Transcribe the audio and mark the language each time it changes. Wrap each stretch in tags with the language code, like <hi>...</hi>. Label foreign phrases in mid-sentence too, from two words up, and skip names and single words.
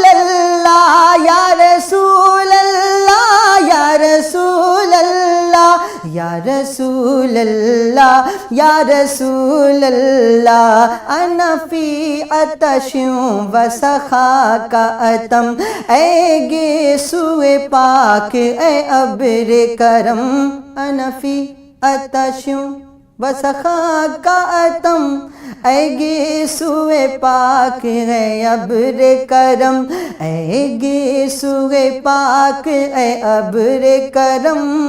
<ar>اللہ یا رسول اللہ یا رسول اللہ یا رسول اللہ یا رسول اللہ انا فی عطش و سخا کا اتم</ar> <ur>اے گیسوئے پاک اے ابر کرم</ur> <ar>انا فی عطش و سخا کا اتم</ar> <ur>اے گیسوئے پاک ہے ابر کرم اے گیسوئے پاک اے ابر کرم</ur>